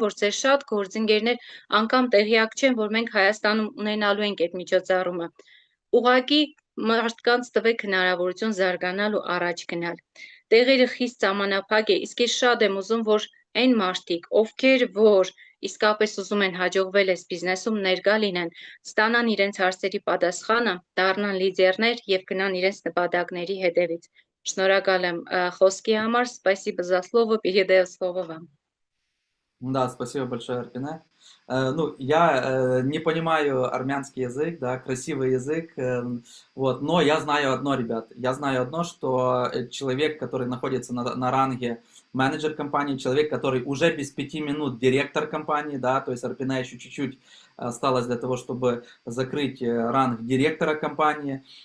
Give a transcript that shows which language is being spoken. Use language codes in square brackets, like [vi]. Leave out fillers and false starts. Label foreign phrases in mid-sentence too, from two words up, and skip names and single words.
[hy] որ ձեր շատ գործընկերներ անգամ տեղյակ չեն, որ մենք Հայաստանում ունենալու ենք այդ միջոցառումը։ Ուղղակի մարդկանց տվեք հնարավորություն զարգանալ ու առաջ գնալ։ Տեղերը խիստ ժամանափակ է, իսկ ես շատ եմ ուզում, որ այն մարդիկ, ովքեր որ իսկապես ուզում են հաջողվել այս բիզնեսում ներկա լինեն, ստանան իրենց հարցերի պատասխանը, դառնան լիդերներ եւ գնան իրենց նպատակների հետևից։ Շնորհակալ եմ խոսքի համար, [ru] спасибо за слово, передаю слово вам. Да, спасибо большое, Арпине. Ну, я не понимаю армянский язык, да, красивый язык, вот, но я знаю одно, ребят, я знаю одно, что человек, который находится на ранге менеджер компании, человек, который уже без 5 минут директор компании, да, то есть Арпине еще чуть-чуть осталось для того, чтобы закрыть ранг директора компании.